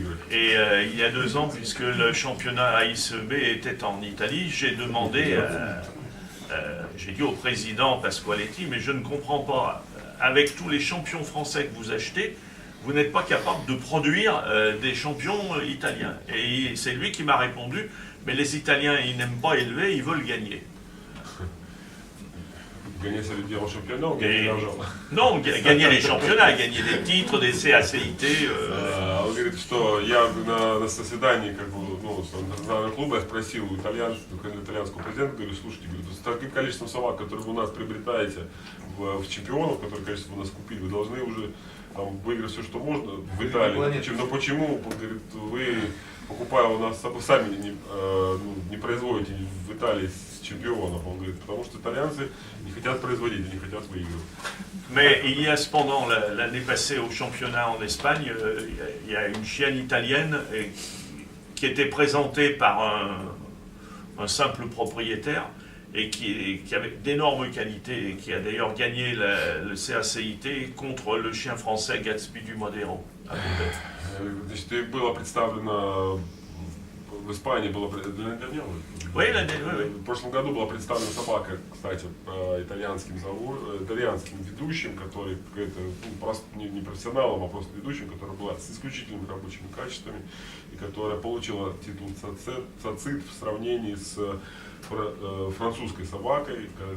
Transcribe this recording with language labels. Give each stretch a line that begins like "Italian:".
French: Et il y a 2 ans, puisque le championnat AICEB était en Italie, j'ai demandé, j'ai dit au président Pasqualetti, mais je ne comprends pas, avec tous les champions français que vous achetez, vous n'êtes pas capable de produire des champions italiens. Et c'est lui qui m'a répondu, mais les Italiens, ils n'aiment pas élever, ils veulent gagner. Gagner, ça veut dire en championnat ou gagner l'argent? Non, gagner les championnats, gagner des titres, des CACIT.
Russian: Он говорит, что я на заседании национального клуба я спросил у итальянского президента, говорю, слушайте, говорю, с таким количеством собак, которые вы у нас приобретаете в чемпионов, которые, конечно, вы у нас купили, вы должны уже там, выиграть все, что можно в Италии. Но почему, говорит, вы, покупая у нас, сами не производите в Италии чемпионов? Он говорит, потому что итальянцы не хотят производить, не хотят выигрывать.
French: Mais il y a cependant, l'année passée au championnat en Espagne, il y a une chienne italienne qui était présentée par un simple propriétaire et qui avait d'énormes qualités et qui a d'ailleurs gagné le CACIT contre le chien français Gatsby du Modero.
Russian: Значит, было представлено в Испании,
French: Oui,
Russian: в прошлом году была представлена собака, кстати, итальянским ведущим, который просто не профессионалом, а просто ведущим, которая была с исключительными рабочими качествами и которая получила титул ЦАЦИТ в сравнении с французской собакой.